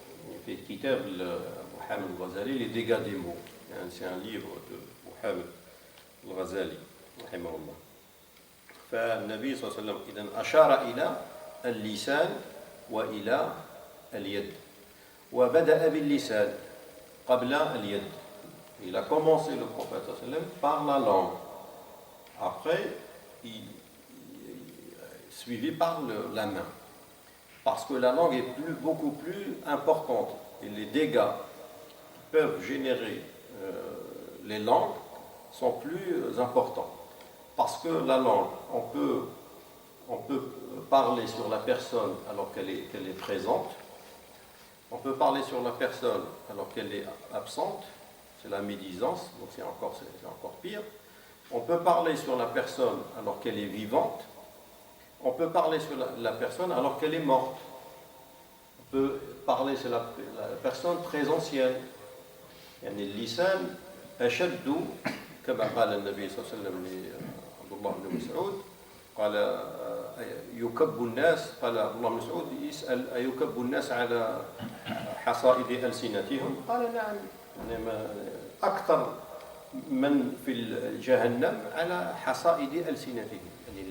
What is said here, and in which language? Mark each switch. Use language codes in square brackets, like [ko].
[fr] Il fait kitab Mohamed al-Ghazali, les dégâts des mots. C'est un livre de Mohamed al-Ghazali, rahimahullah. [ar] فالنبي صلى الله عليه وسلم إذن أشار إلى اللسان وإلى اليد وبدأ باللسان قبل اليد. [fr] Il a commencé le prophète sallallahu alayhi wa sallam par la langue. Après, suivi par la main. Parce que la langue est beaucoup plus importante. Et les dégâts qui peuvent générer les langues sont plus importants. Parce que la langue, on peut parler sur la personne alors qu'elle est présente. On peut parler sur la personne alors qu'elle est absente. C'est la médisance, donc c'est encore pire. On peut parler sur la personne alors qu'elle est vivante. On peut parler sur la personne alors qu'elle est morte. On peut parler sur la personne très ancienne. [ar] يعني اللسان أشد كما قال النبي صلى الله عليه وسلم لعبد الله بن مسعود قال يكب الناس قال عبد الله بن مسعود يسأل أيكب الناس على حصائد ألسنتهم قال نعم أكثر من في جهنم على حصائد ألسنتهم.